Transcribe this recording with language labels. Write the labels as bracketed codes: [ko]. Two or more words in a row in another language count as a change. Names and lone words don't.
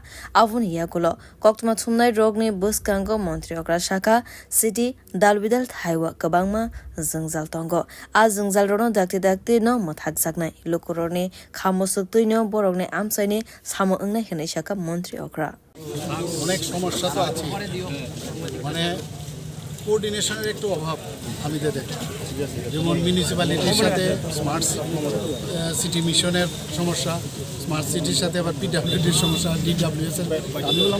[trp] Avuni yakulo koktma thumnai rogni buskango montri okra shaka city dalbidal thaiwa kabangma jungjal tongo. A jungjal rogno dakte no mothakjaknai lukuroni khamosuk no borogni amchaini samo ongnai hene shaka montri okra. [bn] অনেক সমস্যা তো আছে মানে কোঅর্ডিনেশনের একটু অভাব আমি দেখি যেমন মিউনিসিপ্যালিটির সাথে [en] smart city mission [bn] সমস্যা [en] smart city [bn] সাথে আবার পিডব্লিউডির সমস্যা ডিডব্লিউএস এর আমি বললাম